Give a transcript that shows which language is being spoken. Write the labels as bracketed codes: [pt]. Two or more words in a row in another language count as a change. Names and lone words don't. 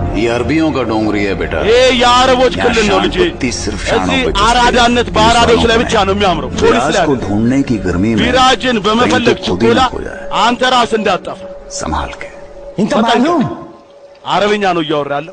[hi] अरबियों का डोंगरी है बेटा। [am] ये የአረቦች ክልል ነው ልጄ። እዚህ አራዳነት በአራዶች ላይ ብቻ ነው የሚያምረው። ፖሊስ ላይ [hi] को ढूंढने की गर्मी में [am] ቢራጅን በመፈለግ ችኮላ አንተ ራስ እንዳጠፋ [hi] संभाल के। [ar] انت معلوم [am] አረብኛ ነው እያወራ ያለው።